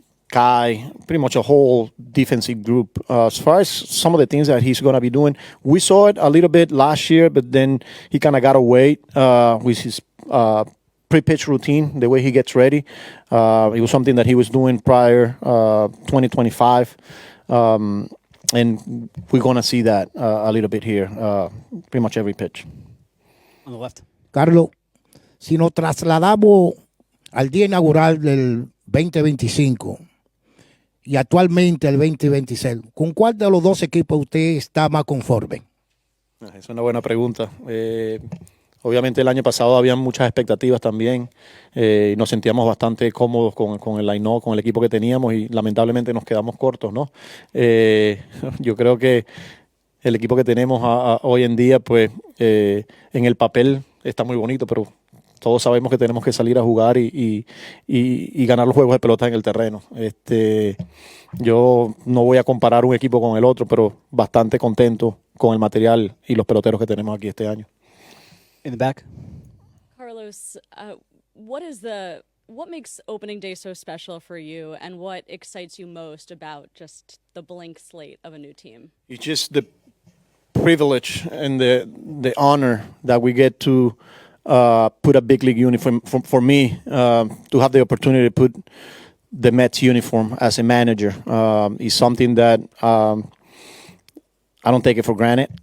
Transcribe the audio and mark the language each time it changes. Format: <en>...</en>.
<en>Kai, pretty much a whole defensive group. As far as some of the things that he's going to be doing, we saw it a little bit last year, but then he kind of got away with his pre-pitch routine, the way he gets ready. It was something that he was doing prior 2025. And we're going to see that a little bit here, pretty much every pitch. On the left.</en> <es>Carlos, si nos trasladamos al día inaugural del 2025 y actualmente el 2026, ¿con cuál de los dos equipos usted está más conforme? Es una buena pregunta. Obviamente el año pasado había muchas expectativas también. Nos sentíamos bastante cómodos con el line-up, con el equipo que teníamos, y lamentablemente nos quedamos cortos, ¿no? Yo creo que el equipo que tenemos hoy en día, pues en el papel está muy bonito, pero todos sabemos que tenemos que salir a jugar y ganar los juegos de pelota en el terreno. Yo no voy a comparar un equipo con el otro, pero bastante contento con el material y los peloteros que tenemos aquí este año.</es> <en>In the back. Carlos, what makes opening day so special for you, and what excites you most about just the blank slate of a new team? It's just the privilege and the honor that we get to put a big league uniform for me, to have the opportunity to put the Mets uniform as a manager is something that I don't take it for granted.</en>